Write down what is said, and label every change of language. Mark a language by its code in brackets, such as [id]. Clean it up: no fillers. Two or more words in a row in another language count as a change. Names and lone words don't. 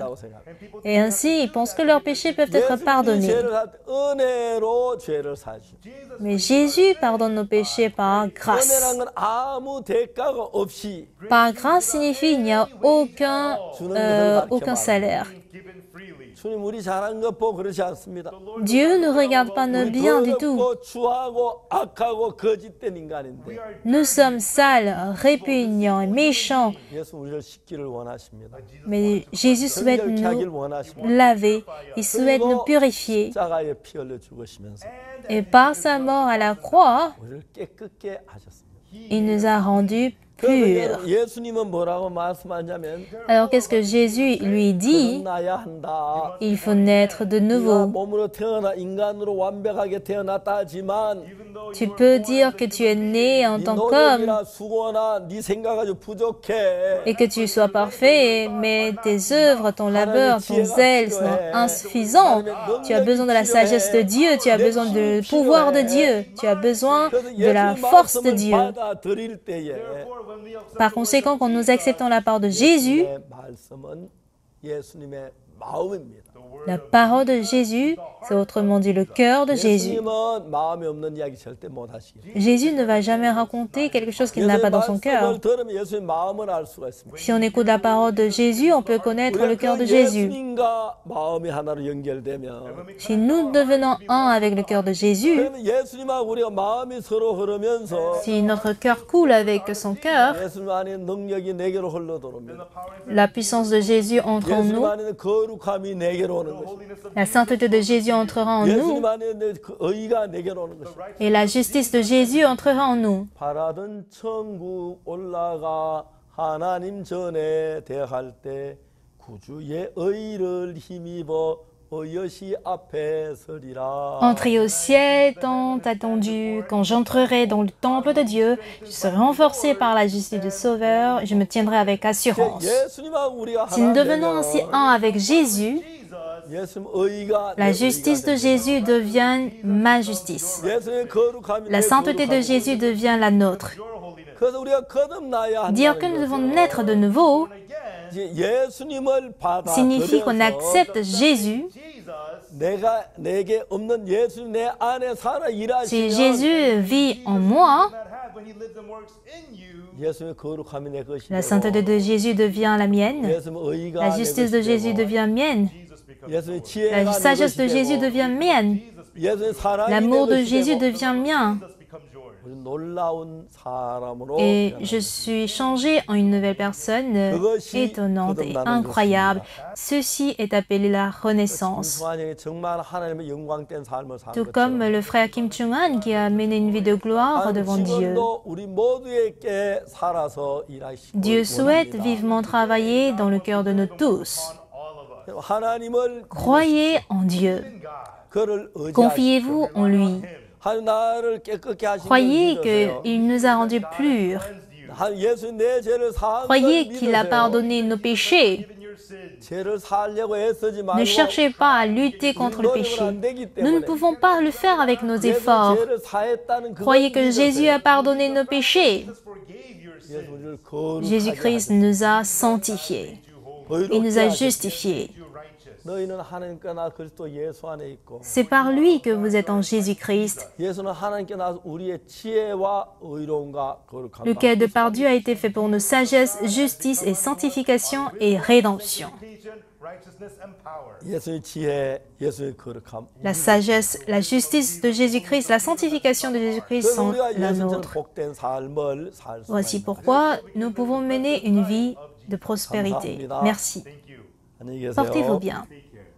[fr] Et ainsi, ils pensent que leurs péchés peuvent être pardonnés. Mais Jésus pardonne nos péchés par grâce. Par grâce signifie qu'il n'y a aucun salaire. [ko] 주님 우리 잘한 것 보고 그러지 않습니다. [fr] Dieu ne regarde pas nos biens du tout. [ko] 더럽고 추하고 악하고 거짓된 인간인데 [fr] Nous sommes sales, répugnants et méchants. [ko] 예수 우리를 씻기를 원하십니다. [fr] Mais Jésus souhaite [ko] 정결케 하길 [fr] nous [ko] 원하십니다. [fr] laver. Il souhaite nous purifier. [ko] 십자가에 피 흘려 죽으시면서 [fr] Et par sa mort à la croix, [ko] 우리를 깨끗게 하셨습니다. [fr] il nous a rendus purs. [ko] 그래서 예수님은 뭐라고 말씀하냐면 [fr] Alors qu'est-ce que Jésus lui dit? [ko] 거듭나야 한다. [fr] Il faut naître de [ko] 네가 [fr] nouveau. [ko] 몸으로 태어나 인간으로 완벽하게 태어났다 하지만 [fr] Tu peux dire que tu es né en [ko] 네 [fr] tant qu'homme [ko] 노력이나 수고나 네 생각 가지고 부족해. [fr] et que tu sois parfait, mais tes œuvres, ton labeur, ton zèle sont insuffisants. Tu as besoin de la sagesse de Dieu, tu as besoin du pouvoir de Dieu, tu as besoin de la force de Dieu. [ko] 받아들일 때에 [fr] Par conséquent, quand nous acceptons la part de Jésus, [ko] 내 말씀은 예수님의 마음입니다. [fr] la parole de Jésus, c'est autrement dit le cœur de Jésus. [ko] 예수님은 마음이 없는 이야기 절대 못 하시겠어요. [fr] Jésus ne va jamais raconter quelque chose qu'il n'a pas dans son cœur. [ko] 말씀을 들으면 예수님 마음을 알 수가 있습니다. [fr] Si on écoute la parole de Jésus, on peut connaître le cœur de Jésus. [ko] 예수님과 마음이 하나로 연결되면 [fr] Si nous devenons un avec le cœur de Jésus, [ko] 그러면 예수님하고 우리가 마음이 서로 흐르면서 [fr] si notre cœur coule avec son cœur, [ko] 예수님 안에 능력이 내게로 흘러 들어옵니다. [fr] la puissance de Jésus entre en [ko] 예수님 [fr] nous, [ko] 안에 거룩함이 내게로 오는 것입니다. [fr] la sainteté de Jésus entrera en nous, [ko] 예수님 안에 그 의가 내게로 오는 것입니다. [fr] et la justice de Jésus entrera en nous. [ko] 바라던 천국 올라가 하나님 전에 대할 때 구주의 의를 힘입어 어여시 앞에 서리라. [fr] Entrez au ciel tant attendu, quand j'entrerai dans le temple de Dieu, je serai renforcé par la justice du Sauveur, je me tiendrai avec assurance. [ko] 예수님하고 우리가 [fr] Si nous [ko] 하나 [fr] devenons ainsi un avec Jésus, [ko] 예수님 의가 [fr] la justice de Jésus devient ma justice. [ko] 예수님의 거룩함이 [fr] La sainteté de Jésus devient la nôtre. [ko] 그래서 우리가 거듭나야 [fr] Dire que nous devons naître de nouveau [ko] 예수님을 [fr] signifie qu'on accepte Jésus. [ko] 내게 없는 예수님 내 안에 살아 [fr] Si [ko] 일하시면 [fr] Jésus vit en moi, [ko] 예수님의 거룩함이 내 것이 [fr] la sainteté de Jésus devient la mienne. [ko] 예수님의 의가 [fr] La [ko] 내 [fr] justice de [ko] 것이 [fr] Jésus [ko] 되고, [fr] devient mienne. [ko] 예수님의 지혜가 [fr] La [ko] 내 [fr] sagesse [ko] 것이 [fr] de Jésus [ko] 되고, [fr] devient mienne. [ko] 예수님의 사랑이 [fr] L'amour [ko] 내 [fr] de [ko] 것이 [fr] Jésus [ko] 되고, [fr] devient mien. [ko] 우리 놀라운 사람으로 [fr] Et [ko] 변합니다. [fr] je suis changée en une nouvelle personne étonnante et incroyable. Ceci est appelé la renaissance. [ko] 김수환이 정말 하나님의 영광된 삶을 사는 [fr] Tout comme [ko] 것처럼 [fr] le frère Kim Chung-han qui a mené une vie de gloire devant Dieu. [ko] 지금도 우리 모두에게 살아서 일하시고 [fr] Dieu souhaite vivement travailler dans le cœur de nous tous. [ko] 하나님을 [fr] Croyez en Dieu. [ko] 그를 의지하시고 [fr] Confiez-vous en lui. [ko] 하나님 나를 깨끗게 하신 [fr] Croyez [ko] 걸 믿으세요. [fr] qu'il nous a rendus purs. [ko] 예수 내 죄를 사한 걸 [fr] Croyez qu'il a [ko] 믿으세요. [fr] pardonné nos péchés. [ko] 죄를 살려고 애쓰지 [fr] Ne [ko] 말고 [fr] cherchez pas à lutter contre le péché. Nous ne pouvons pas le faire avec nos efforts. [ko] 죄를 사했다는 그걸 [fr] Croyez que Jésus [ko] 믿으세요. [fr] a pardonné nos péchés. [ko] 예수 우리를 거룩하게 [fr] Jésus-Christ nous a sanctifiés. Il nous a justifiés. [ko] 너희는 하나님께 나 그리스도 예수 안에 있고 [fr] C'est par lui que vous êtes en Jésus-Christ, [ko] 예수는 하나님께 나서 우리의 지혜와 의로움과 거룩함 [fr] lequel de par Dieu a été fait pour nos sagesse, justice et sanctification et rédemption. [ko] 예수의 지혜, 예수의 거룩함. [fr] La sagesse, la justice de Jésus-Christ, la sanctification de Jésus-Christ [ko] 그래서 [fr] sont [ko] 우리가 [fr] la [ko] 예수처럼 [fr] nôtre. [ko] 복된 삶을 살 수 [fr] Voici [ko] 있는 [fr] pourquoi nous pouvons mener une vie de prospérité. Merci. [ko] 안녕히 계세요. [fr] Portez-vous bien.